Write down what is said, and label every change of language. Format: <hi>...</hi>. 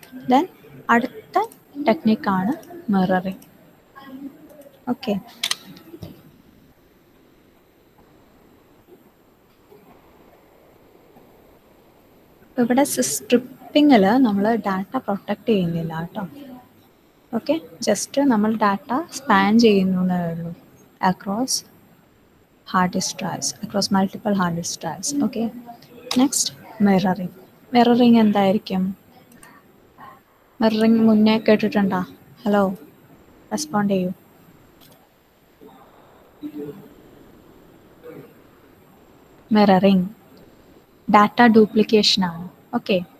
<ml>Then അടുത്ത ടെക്നിക്കാണ് mirroring. Okay. ഇവിടെ സ്ട്രിപ്പിങ്ങിൽ നമ്മൾ ഡാറ്റ പ്രൊട്ടക്റ്റ് ചെയ്യുന്നില്ല കേട്ടോ. ഓക്കെ. ജസ്റ്റ് നമ്മൾ ഡാറ്റ സ്പാൻ ചെയ്യുന്നേ ഉള്ളൂ across</ml> <en>hard disk drives, across multiple hard disk drives. Okay. Next, mirroring.</en> <ml>Mirroring എന്തായിരിക്കും? മിററിങ് മുന്നേ കേട്ടിട്ടുണ്ടോ? ഹലോ, റെസ്പോണ്ട് ചെയ്യൂ. മിററിങ് ഡാറ്റ ഡ്യൂപ്ലിക്കേഷൻ ആണ്. ഓക്കെ.</ml>